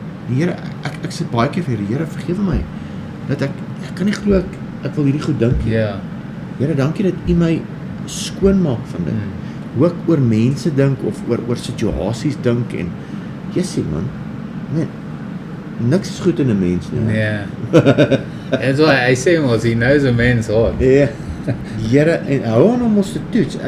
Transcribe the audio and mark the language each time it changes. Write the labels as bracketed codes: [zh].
[af] Die Here, ek sê baie keer vir die Here, vergewe my dat ek kan nie glo ek wil hierdie goed dink nie. Ja. Here, dankie dat U my skoon maak van dit. Hoe ek oor mense dink of oor situasies dink en jessie man, niks is goed in 'n mens nie. Nee. [en] That's why I say mos, he knows a man's heart. [af] Ja. Die Here en hou aan om ons te toets.